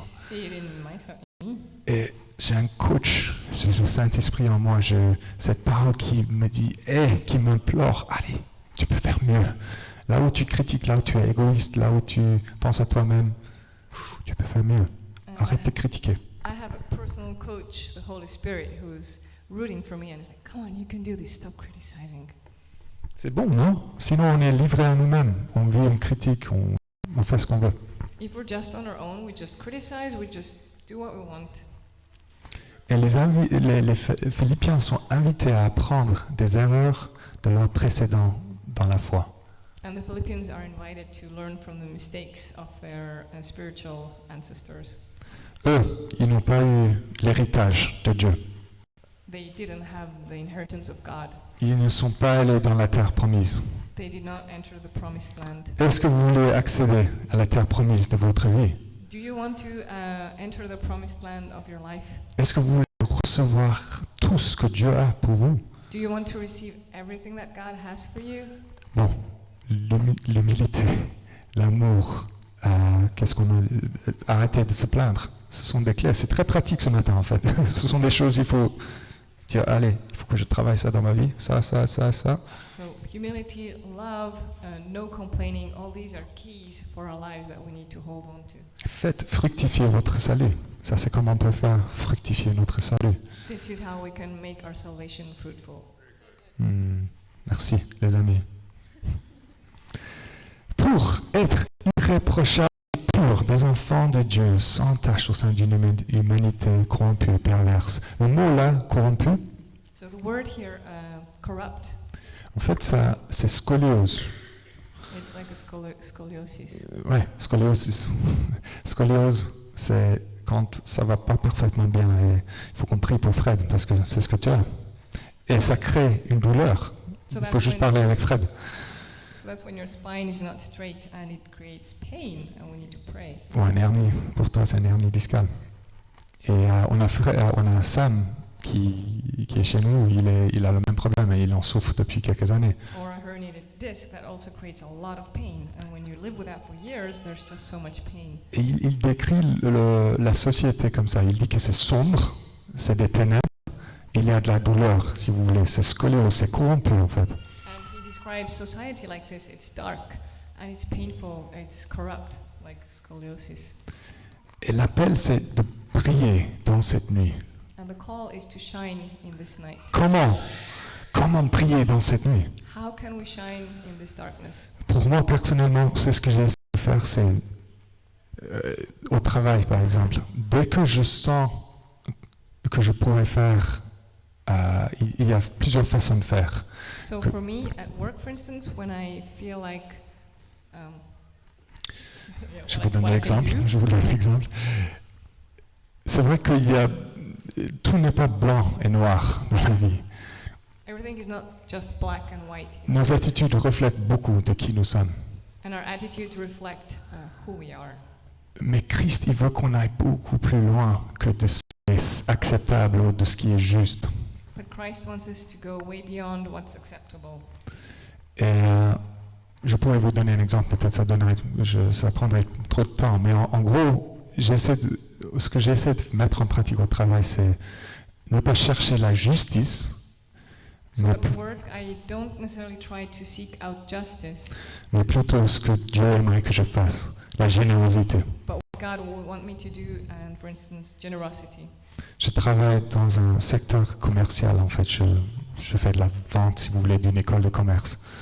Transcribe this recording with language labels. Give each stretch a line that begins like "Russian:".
English: I see it in myself.
French: Et j'ai un coach, j'ai le Saint-Esprit en moi, cette parole qui me dit, qui m'implore, allez, tu peux faire mieux. Là où tu critiques, là où tu es égoïste, là où tu penses à toi-même, tu peux faire mieux. Arrête de critiquer.
English: I have a personal coach, the Holy Spirit, who's rooting for me and is like, come on, you can do this, stop criticizing.
French: C'est bon, non? Sinon, on est livré à nous-mêmes. On vit, on critique, on fait ce qu'on veut.
English: If we're just on our own, we just criticize, we just do what we want.
French: Et les Philippiens sont invités à apprendre des erreurs de leurs précédents dans la foi.
English: And the Philippians are invited to learn from the mistakes of their spiritual ancestors.
French: Eux, ils n'ont pas eu l'héritage de Dieu.
English: They didn't have the inheritance of God.
French: Ils ne sont pas allés dans la terre promise.
English: They did not enter the promised land.
French: Est-ce que vous voulez accéder à la terre promise de votre vie?
English: Do you want to enter the promised land of your life?
French: Est-ce que vous voulez recevoir tout ce que Dieu a pour vous?
English: Do you want to receive everything that God has for you?
French: Bon, l'humilité, l'amour, qu'est-ce qu'on a, arrêter de se plaindre. Ce sont des clés. C'est très pratique ce matin en fait. Ce sont des choses, il faut dire, allez, il faut que je travaille ça dans ma vie, ça.
English: So humility, love, no complaining, all these are keys for our lives that we need to hold on to.
French: Faites fructifier votre salut. Ça, c'est comment on peut faire fructifier notre salut.
English: This is how we can make our salvation fruitful.
French: Merci, les amis. Pour être irréprochable, pur, des enfants de Dieu, sans tache au sein d'une humanité corrompue et perverse. Le mot là, corrompu,
English: So the word here, corrupt,
French: en fait, ça, c'est scoliose.
English: it's like a scoliosis. Ouais, scoliosis.
French: Scoliose, c'est quand ça va pas parfaitement bien. Et il faut qu'on prie pour Fred, parce que c'est ce que tu as. Et ça crée une douleur.
English: So
French: Il faut juste parler avec Fred.
English: So that's when your spine is not straight and it creates pain and we need to pray.
French: Ou un hernie. Pour toi, c'est un hernie discale. Et on a Sam qui est chez nous. Il a le même problème et il en souffre depuis quelques années.
English: Or a herniated disc that also creates a lot of pain. And when you live with that for years, there's just so much pain.
French: Et il décrit la société comme ça. Il dit que c'est sombre, c'est des ténèbres. Il y a de la douleur, si vous voulez. C'est scoliose, c'est corrompu en fait.
English: And he describes society like this. It's dark and it's painful. It's corrupt, like scoliosis.
French: Et l'appel, c'est de prier dans cette nuit.
English: And the call is to shine in this night.
French: Comment prier dans cette nuit?
English: How can we shine in this darkness?
French: Pour moi, personnellement, c'est ce que j'ai essayé de faire, c'est au travail, par exemple. Dès que je sens que je pourrais faire, il y a plusieurs façons de faire.
English: So for me, at work, for instance, when I feel like
French: Je vous donne l'exemple. C'est vrai qu'il y a tout n'est pas blanc et noir dans la vie.
English: everything is not just black and white.
French: Nos attitudes reflètent beaucoup de qui nous sommes.
English: And our attitudes reflect who we are.
French: Mais Christ, il veut qu'on aille beaucoup plus loin que de ce qui est acceptable ou de ce qui est juste.
English: But Christ wants us to go way beyond what's acceptable.
French: Et je pourrais vous donner un exemple, peut-être ça prendrait trop de temps, mais en gros, ce que j'essaie de mettre en pratique au travail, c'est ne pas chercher la justice,
English: So at work, I don't necessarily try to seek out justice,
French: mais plutôt ce que Dieu aimerait que je fasse, la générosité.
English: but what God would want me to do, and for instance, generosity.
French: Je travaille dans un secteur commercial, en fait, je fais de la vente, si vous voulez, d'une école de commerce.